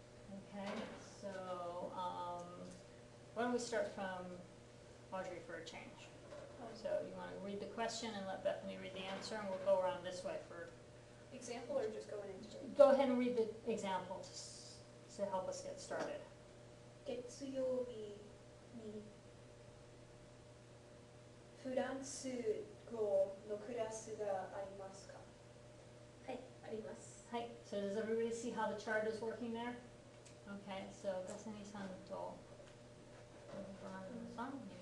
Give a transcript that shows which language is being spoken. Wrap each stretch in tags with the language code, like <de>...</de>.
<en>Okay, so, why don't we start from Audrey for a change? So you want to read the question and let Bethany read the answer, and we'll go around this way for, Example or just going into it? go ahead and read the example to help us get started.</en> <ja>月曜日にフランス語のクラスがありますか？はい、あります。</ja> <en>Hi, so does everybody see how the chart is working there? Okay, so</en> <ja>Bethanyさんとさん、2番。</ja>